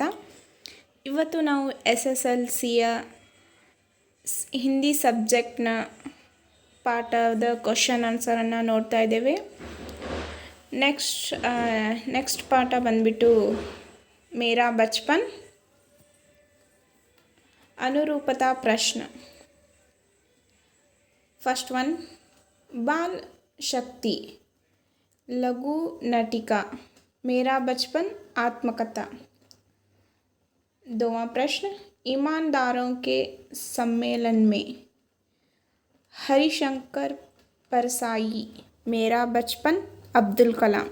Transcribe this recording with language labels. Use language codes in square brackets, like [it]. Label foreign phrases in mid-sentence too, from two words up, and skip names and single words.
[kn] ಇವತ್ತು ನಾವು SSLCಯ ಹಿಂದಿ ಸಬ್ಜೆಕ್ಟ್ನ ಪಾಠದ [en] question answer [kn] ನೋಡ್ತಾ ಇದ್ದೇವೆ. ನೆಕ್ಸ್ಟ್ ಪಾಠ ಬಂದ್ಬಿಟ್ಟು ಮೇರಾ ಬಚ್ಪನ್, [hi] अनुरूपता प्रश्न. [en] first one, [hi] बाल शक्ति, लघु नाटिका, मेरा बचपन आत्मकथा. दोवां प्रश्न, ईमानदारों के सम्मेलन में, हरिशंकर परसाई, मेरा बचपन अब्दुल कलाम.